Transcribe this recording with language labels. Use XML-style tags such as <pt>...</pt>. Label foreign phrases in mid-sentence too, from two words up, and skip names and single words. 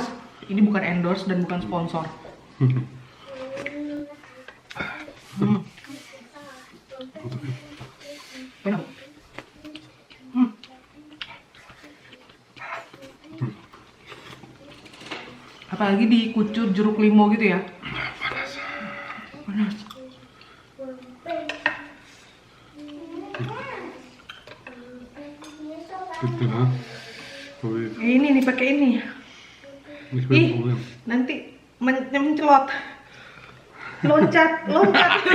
<id>Ini bukan endorse dan bukan sponsor. Apalagi dikucur jeruk limau gitu ya. Panas. Panas.</id> <de>Bitte, ne? Probier.</de> <id>Ini nih pakai ini.</id> <de>Ich will Ih, probieren.</de> <id>nanti mencelot. Loncat, loncat.</id>